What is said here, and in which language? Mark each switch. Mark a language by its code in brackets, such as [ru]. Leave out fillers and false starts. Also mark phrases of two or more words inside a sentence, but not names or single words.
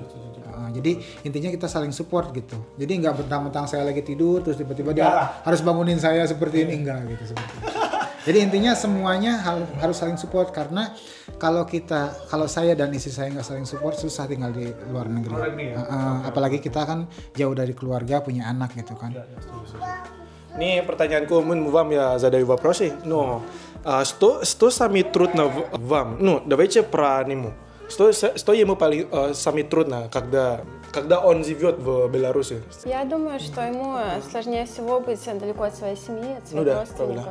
[id] Jadi intinya kita saling support gitu. Jadi nggak mentang-mentang saya lagi tidur terus tiba-tiba dia harus bangunin saya seperti ini, enggak gitu seperti itu. Jadi intinya semuanya harus saling support, karena kalau saya dan istri saya nggak saling support, susah tinggal di luar negeri. Apalagi kita kan jauh dari keluarga, punya anak gitu kan. Nih pertanyaanku [ru] вам я задаю вопросы, но что самое трудно вам? Ну, давайте про него. Что ему самое трудно, когда он живет в Беларуси? Я думаю, что ему сложнее всего быть далеко от своей семьи, от своих родственников.